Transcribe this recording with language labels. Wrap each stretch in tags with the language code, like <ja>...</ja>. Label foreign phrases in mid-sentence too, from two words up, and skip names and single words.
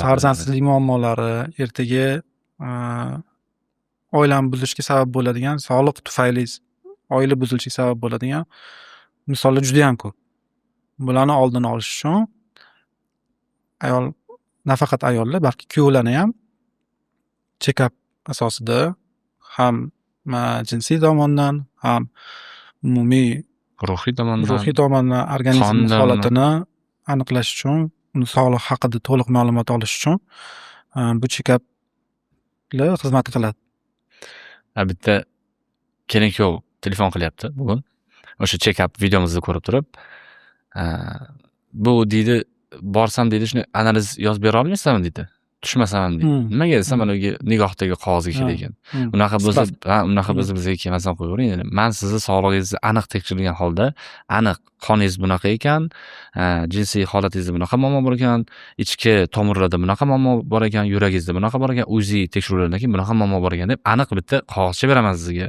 <uz>Farzandsizlik muammolari, ertaga oilani buzilishga sabab bo'ladigan, sog'liq tufayli oila buzilishiga sabab bo'ladigan misollar juda ham ko'p. Bularni oldini olish uchun nafaqat ayollar, balki kuyovlarni ham check-up asosida ham jinsiy tomondan, ham umumiy ruhiy tomondan organizm holatini aniqlash uchun, uni sog'lig'i haqida to'liq ma'lumot olish uchun bu check-uplar xizmat qiladi. Bitta kelin kuyov telefon qilyapti bugun. O'sha check-up videomizni ko'rib turib, bu deydi, borsam deydi, shuni analiz yozib bera olmaysizmi deydi. Tushmasam ham deydi. Nimaga desam, mana bu nigohdagi qog'ozga kelgan. Unaqa bo'lsa bizga kelmasdan qo'yavering dedim. Men sizni sog'lig'ingizni aniq tekshirilgan holda, aniq qoningiz bunaqa ekan, jinsiy holatingiz bunaqa muammo bor ekan, ichki tomirlarda bunaqa muammo bor ekan, yuragingizda bunaqa bor ekan, UZI tekshiruvlaridan keyin bunaqa muammo bor ekan deb aniq bitta qog'ozcha beraman sizga.</uz>